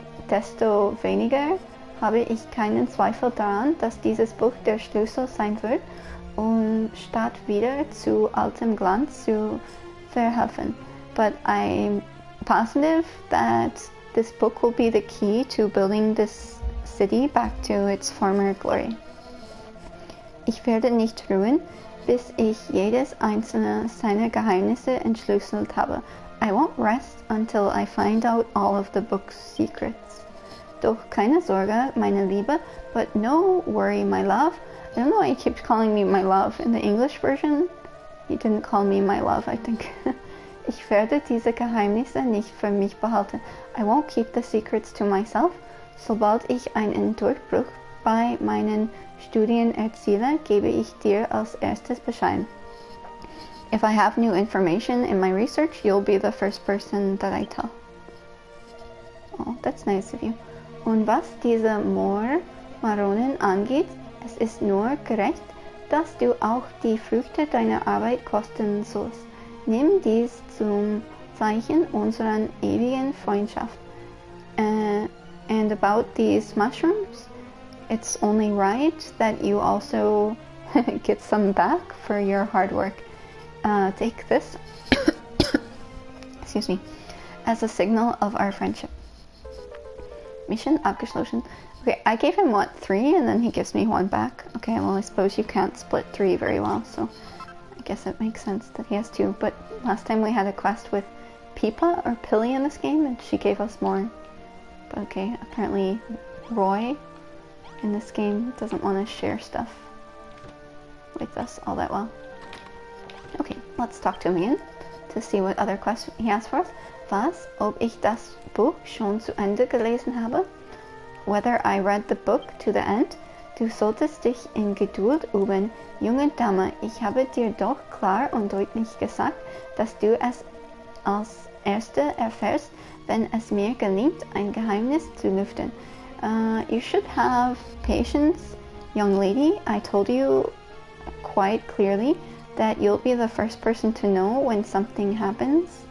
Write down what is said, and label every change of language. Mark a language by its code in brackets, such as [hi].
[de] Nichtsdestoweniger habe ich keinen Zweifel daran, dass dieses Buch der Schlüssel sein wird, um statt wieder zu altem Glanz zu verhelfen. [en] But I'm positive that this book will be the key to building this city back to its former glory. [de] Ich werde nicht ruhen, bis ich jedes einzelne seiner Geheimnisse entschlüsselt habe. [en] I won't rest until I find out all of the book's secrets. [de] Doch keine Sorge, meine Liebe, [en] but no worry, my love. I don't know why he keeps calling me my love in the English version. He didn't call me my love, I think. [de] Ich werde diese Geheimnisse nicht für mich behalten. [en] I won't keep the secrets to myself. [de] Sobald ich einen Durchbruch bei meinen Studien erziele, gebe ich dir als erstes Bescheid. [en] If I have new information in my research, you'll be the first person that I tell. Oh, that's nice of you. [de] Und was diese Moormaronen angeht, es ist nur gerecht, dass du auch die Früchte deiner Arbeit kosten sollst. Nimm dies zum Zeichen unserer ewigen Freundschaft. [en] And about these mushrooms, it's only right that you also get some back for your hard work. Take this, excuse me, as a signal of our friendship. [de] Mission abgeschlossen. [en] Okay, I gave him, what, 3, and then he gives me 1 back. Okay, well, I suppose you can't split 3 very well, so I guess it makes sense that he has 2. But last time we had a quest with Pipa or Pilly in this game, and she gave us more. But okay, apparently Roy in this game doesn't want to share stuff with us all that well. Okay, let's talk to him again to see what other questions he has for us. [de] Was, ob ich das Buch schon zu Ende gelesen habe? [en] Whether I read the book to the end? [de] Du solltest dich in Geduld üben, junge Dame. Ich habe dir doch klar und deutlich gesagt, dass du es als Erste erfährst, wenn es mir gelingt, ein Geheimnis zu lüften. [en] You should have patience, young lady. I told you quite clearly that you'll be the first person to know when something happens.